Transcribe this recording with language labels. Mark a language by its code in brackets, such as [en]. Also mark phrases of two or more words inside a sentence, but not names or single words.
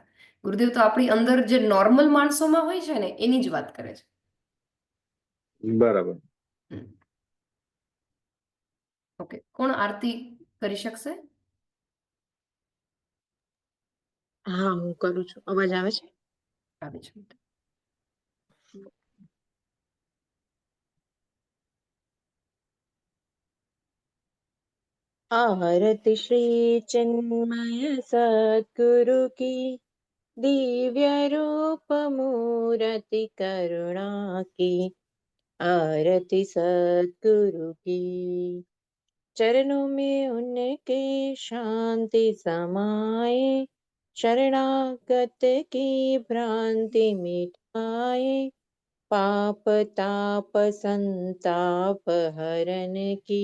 [gu] ગુરુદેવ તો આપણી અંદર જે નોર્મલ માણસોમાં હોય છે ને એની જ વાત કરે છે. બરાબર. ઓકે, કોણ આરતી કરી શકશે? હા, હું કરું છું. અવાજ આવે છે? આવે છે. [hi] आरति श्री चिन्मय सद्गुरु की दिव्य रूप मूर्ति करुणा की। आरती सद्गुरु की, चरणों में उनके शांति समाए, शरणागत की भ्रांति मिटाए, पाप ताप संताप हरण की।